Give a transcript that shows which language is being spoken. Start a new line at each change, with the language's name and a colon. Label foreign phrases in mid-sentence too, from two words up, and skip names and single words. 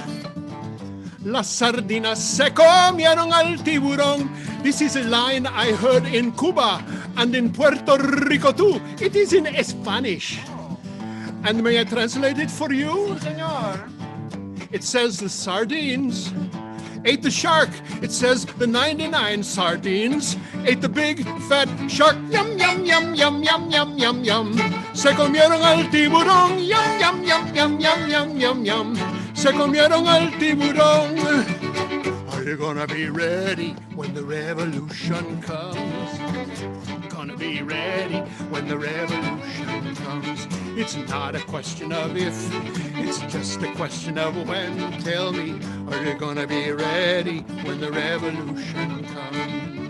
Spanish: Las sardinas se comieron al tiburón.
English: This is a line I heard in Cuba and in Puerto Rico too. It is in Spanish. And may I translate it for you?
Spanish: Sí, señor.
English: It says the sardines ate the shark. It says the 99 sardines ate the big fat shark. Yum, yum, yum, yum, yum, yum, yum, yum.
Spanish: Se comieron al tiburón. Yum, yum, yum, yum, yum, yum, yum, yum. Se comieron al tiburón.
English: Are you gonna be ready when the revolution comes? Gonna be ready when the revolution comes. It's not a question of if, it's just a question of when. Tell me, are you gonna be ready when the revolution comes?